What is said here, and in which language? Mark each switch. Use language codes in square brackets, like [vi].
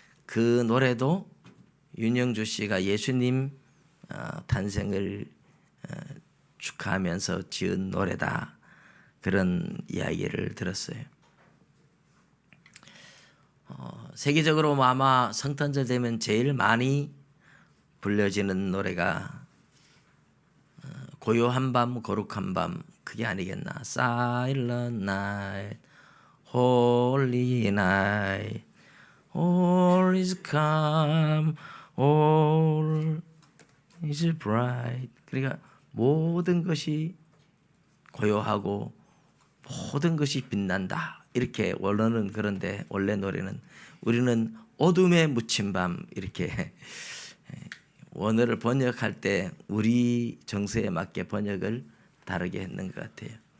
[ko] 그 노래도 윤형주 씨가 예수님 탄생을 축하하면서 지은 노래다, 그런 이야기를 들었어요. 세계적으로 아마 성탄절 되면 제일 많이 불려지는 노래가 고요한 밤 거룩한 밤, 그게 아니겠나. [en] Silent night, holy night, all is calm, all is bright. [ko] 그러니까 모든 것이 고요하고 모든 것이 빛난다 이렇게 원어는 그런데, 원래 노래는 우리는 어둠에 묻힌 밤 이렇게 원어를 번역할 때 우리 정서에 맞게 번역을 다르게 했는 것 같아요.